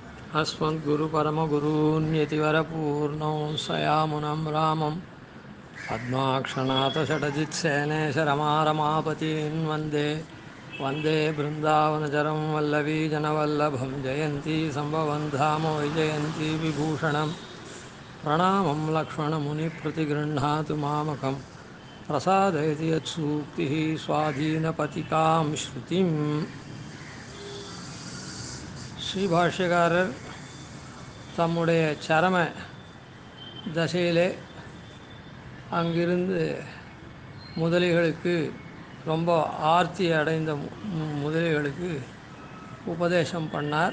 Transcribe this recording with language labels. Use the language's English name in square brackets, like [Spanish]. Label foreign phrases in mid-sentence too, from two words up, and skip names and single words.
[Sanskrit] अस्मद्गुरुपरमगुरून्यतिवरपूर्णौ सयामुनं रामं पद्माक्षनाथषडजित्सेनेशरमारमापतीन् वन्दे वन्दे बृन्दावनचरं वल्लवीजनवल्लभं जयन्ती सम्भवं धाम वैजयन्ती विभूषणं प्रणामं लक्ष्मणमुनिप्रतिगृह्णातु मामकं प्रसादयति यत्सूक्तिः स्वाधीनपतिकां श्रुतिम्. [Tamil] ஸ்ரீபாஷ்யக்காரர் தம்முடைய சரம தசையிலே அங்கிருந்து முதலிகளுக்கு ரொம்ப ஆர்த்தி அடைந்த முதலிகளுக்கு உபதேசம் பண்ணார்.